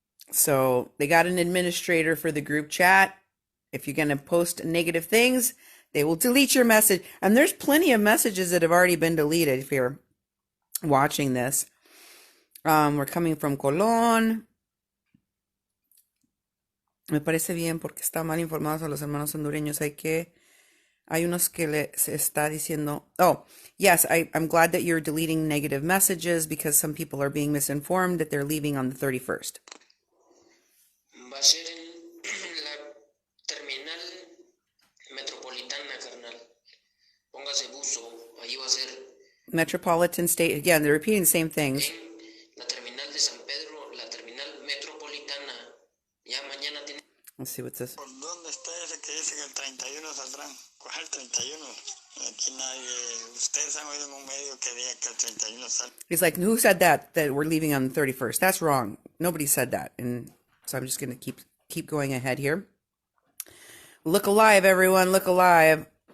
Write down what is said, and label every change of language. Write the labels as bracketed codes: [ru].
[en] So they got an administrator for the group chat. If you're going to post negative things, they will delete your message. And there's plenty of messages that have already been deleted if you're watching this. We're coming from Colón. [es] Me parece bien porque está mal informados a los hermanos hondureños. Hay unos que se está diciendo, [en] oh, yes, I'm glad that you're deleting negative messages because some people are being misinformed that they're leaving on the 31st. [es] Va a ser en la terminal metropolitana, carnal. Póngase buzo, ahí va a ser. [en] Metropolitan State, again, they're repeating the same things. [es] La terminal de San Pedro, la terminal metropolitana. Ya mañana tiene. [en] Let's see what's this. [es] ¿Por dónde está ese que dice que el 31 saldrán? ¿Cuál 31? Aquí nadie, ustedes han oído en un medio que diga que el 31 sale. [en] He's like, who said that we're leaving on the 31st? That's wrong. Nobody said that. And so I'm just going to keep going ahead here. Look alive, everyone. Look alive.